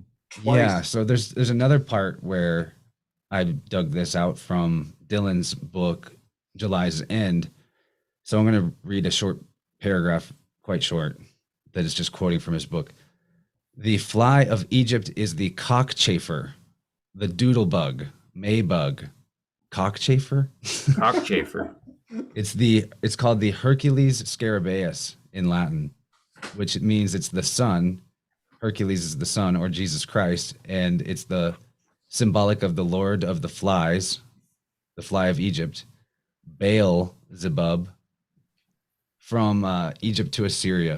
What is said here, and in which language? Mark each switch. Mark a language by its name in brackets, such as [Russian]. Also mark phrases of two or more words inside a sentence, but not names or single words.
[English] Yeah, so there's another part where I dug this out from Dylan's book, July's End. So I'm going to read a short paragraph, quite short, that is just quoting from his book. The fly of Egypt is the cockchafer, the doodlebug, maybug, cockchafer. Cockchafer. It's called the Hercules scarabaeus in Latin, which means it's the sun. Hercules is the sun, or Jesus Christ, and it's the symbolic of the Lord of the flies, the fly of Egypt. Baal Zebub, from Egypt to Assyria.